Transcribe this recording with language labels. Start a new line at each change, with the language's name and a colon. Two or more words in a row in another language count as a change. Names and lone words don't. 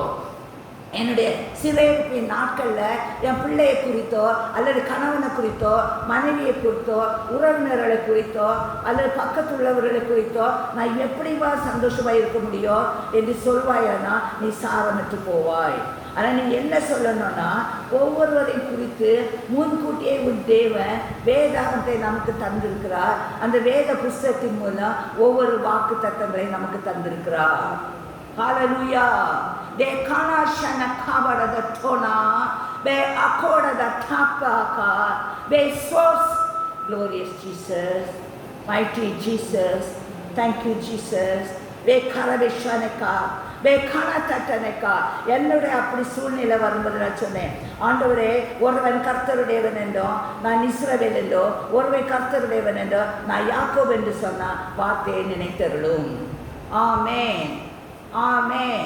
Tamil: என்னுடைய சிறையிருப்பின் நாட்களில் என் பிள்ளையை குறித்தோ அல்லது கணவனை குறித்தோ மனைவியை குறித்தோ உறவினர்களை குறித்தோ அல்லது பக்கத்துள்ளவர்களை குறித்தோ நான் எப்படிவா சந்தோஷமாக இருக்க முடியும் என்று சொல்வாயானா நீ சாரமற்று போவாய். ஆனால் நீ என்ன சொல்லணும்னா, ஒவ்வொருவரையும் குறித்து முன்கூட்டியே உன் தேவன் வேதாகத்தை நமக்கு தந்திருக்கிறார். அந்த வேத புஸ்தகத்தின் மூலம் ஒவ்வொரு வாக்கு தத்தங்களை நமக்கு தந்திருக்கிறார்.
English: Hallelujah. De kana shana kabada da tona, be akoda da tapaka, be source. Glorious Jesus, mighty Jesus, thank you Jesus. Be karabeshaneka, be kana tataneka.
Tamil: என்னுடைய அப்படி சூழ்நிலை வரும்போது நான் சொன்னேன், ஆண்டவரே, ஒருவன் கர்த்தருடையவன் என்றோ நான் இஸ்ரவேல் என்றோ, ஒருவன் கர்த்தருடையவன் என்றோ நான் யாக்கோபு என்று சொன்னா வார்த்தையை நினைத்தருளும். ஆமென், ஆமென்.